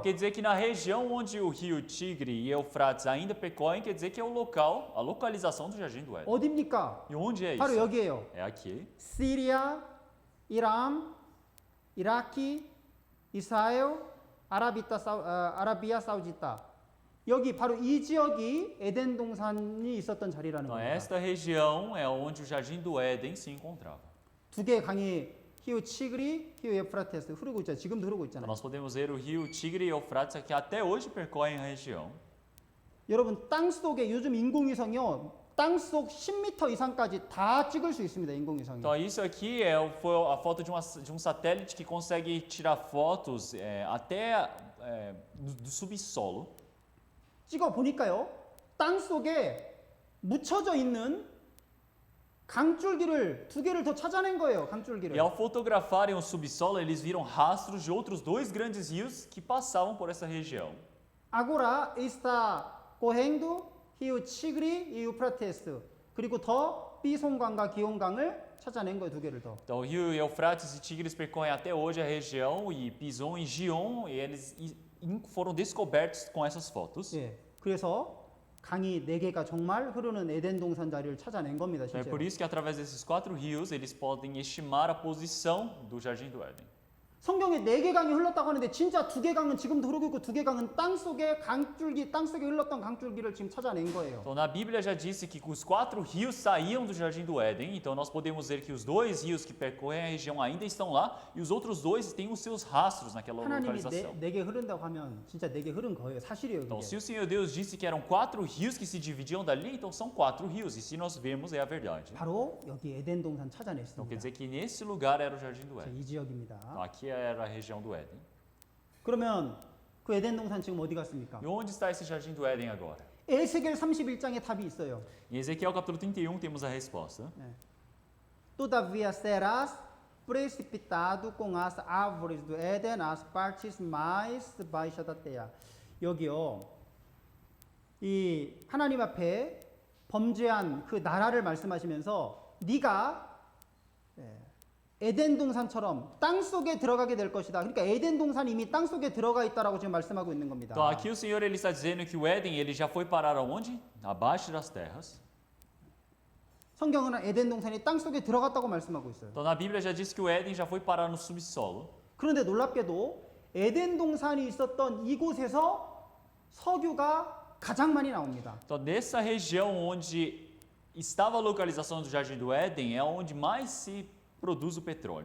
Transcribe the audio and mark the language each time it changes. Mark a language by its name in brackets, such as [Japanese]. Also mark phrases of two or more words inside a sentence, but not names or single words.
[Portuguese] Quer dizer que na região onde o rio Tigre e Eufrates ainda percorrem, quer dizer que é o local, a localização do Jardim do Éden. [Korean] 어디입니까? [Portuguese] E onde é [Korean] 바로 [Portuguese] isso? [Korean] 여기에요. [Portuguese] É aqui. [Korean] 시리아, 이란, 이라키, 이스라엘, 아라비아 사우디타. 여기 바로 이 지역이 에덴 동산이 있었던 자리라는 [Portuguese] Então, [Korean] 겁니다. [Portuguese] esta região é onde o Jardim do Éden se encontrava. [Korean] 두 개의 강이 [Portuguese] rio Tigre, rio Eufrates [Korean] 흐르고 있잖아요. 지금도 흐르고 [Portuguese] Então, [Korean] 있잖아요. [Portuguese] nós podemos ver o rio Tigre e Eufrates que até hoje percorrem a região. [Korean] 여러분 땅 속에 요즘 인공위성이요. 땅 속 10m 이상까지 다 찍을 수 있습니다. 인공위성이. [Portuguese] Então, isso aqui foi a foto de um satélite que consegue tirar fotos até do subsolo. [Korean] 찍어 보니까요. 땅 속에 묻혀져 있는 강줄기를 2개를 더 찾아낸 거예요. 강줄기를. [Portuguese] E ao fotografarem o subsolo, eles viram rastros de outros 2 grandes rios que passavam por essa região. 아고라 está correndo rio Tigre e Eufrates. [Korean] 그리고 더 삐송강과 기온강을 찾아낸 거예요. 2개를 더. [Portuguese] Então, o rio Eufrates e Tigres percorrem até hoje a região, e Pison e Gion, e eles foram descobertos com essas fotos. [Korean] 예. 그래서 강이 4개가 정말 흐르는 에덴 동산 자리를 찾아낸 겁니다. [Portuguese] É [Korean] 실제로. [Portuguese] por isso que através desses 4 rios, eles podem estimar a posição do Jardim do Éden. [Korean] 성경에 4개 강이 흘렀다고 하는데 진짜 2개 강은 지금도 흐르고 있고 2개 강은 땅 속에 강줄기, 땅 속에 흘렀던 강줄기를 지금 찾아낸 거예요. [Portuguese] Então, na Bíblia já disse que os 4 rios saíam do Jardim do Éden, então nós podemos ver que os 2 rios que percorrem a região ainda estão lá, e os outros 2 têm os seus rastros naquela [Korean] 하나님이 [Portuguese] localização. [Korean] 4개 흐른다고 하면 진짜 4개 흐른 거예요. 사실이에요. [Portuguese] Então, [Korean] 그게. [Portuguese] se o Senhor Deus disse que eram 4 rios que se dividiam dali, então são 4 rios, e se nós vemos, é a verdade. [Korean] 바로 여기 에덴 동산 [Portuguese] Então, [Korean] 찾아냈습니다. [Portuguese] quer dizer que nesse lugar era o Jardim do [Korean] 자, [Portuguese] Éden. [Korean] 이 지역입니다. [Portuguese] Então, aqui era a região do Éden. [Korean] 그러면 그 에덴 동산 지금 어디 갔습니까? [Portuguese] E onde está esse Jardim do Éden agora? [Korean] 에스겔 31장에 답이 있어요. [Portuguese] Em Ezequiel capítulo 31 temos a resposta. Todavia serás precipitado com as árvores do Éden às partes mais baixas da terra. [Korean] 여기요. 이 하나님 앞에 범죄한 그 나라를 말씀하시면서 네가 에덴 동산처럼 땅 속에 들어가게 될 것이다. 그러니까 에덴 동산이 이미 땅 속에 들어가 있다라고 지금 말씀하고 있는 겁니다. [Portuguese] Então aqui o Senhor ele está dizendo que o Éden ele já foi parar aonde? Abaixo das terras. [Korean] 성경은 에덴 동산이 땅 속에 들어갔다고 말씀하고 있어요. [Portuguese] Então na Bíblia já diz que o Éden já foi parar no subsolo. [Korean] 그런데 놀랍게도 에덴 동산이 있었던 이곳에서 석유가 가장 많이 나옵니다. [Portuguese] Então nessa região onde estava a localização do Jardim do Éden é onde mais se produz o petróleo.